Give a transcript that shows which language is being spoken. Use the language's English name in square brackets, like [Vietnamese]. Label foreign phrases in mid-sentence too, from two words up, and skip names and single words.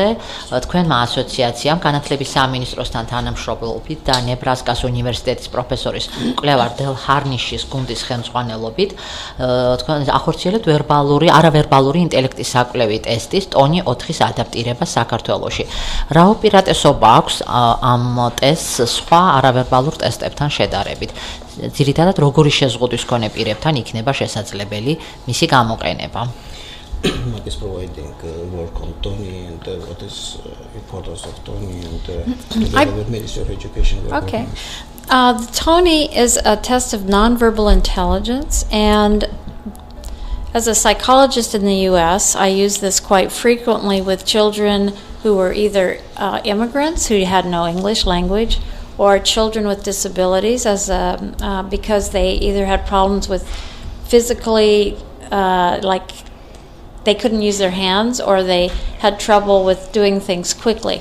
[Georgian] თქვენმა ასოციაციამ განათლების სამინისტროსთან თანამშრომლობით და ნებრასკას უნივერსიტეტის პროფესორის მკვლევარ დელ ჰარნიშის გუნდის ხელმძღვანელობით თქვენ ახორციელებთ არავერბალური ინტელექტის საკვლევი ტესტის ტონი 4-ის ადაპტირება საქართველოში. რა უპირატესობა აქვს ამ ტესტს სხვა არავერბალურ ტესტებთან შედარებით? ძირითადად როგორი შეზღუდვის მქონე პირებთან იქნება შესაძლებელი მისი გამოყენება? [English] What is providing work on Tony and what is importance of Tony and the Ministry of Education? Okay. The TONI is a test of nonverbal intelligence, and as a psychologist in the U.S., I use this quite frequently with children who were either immigrants who had no English language, or children with disabilities, because they either had problems with physically, like they couldn't use their hands, or they had trouble with doing things quickly.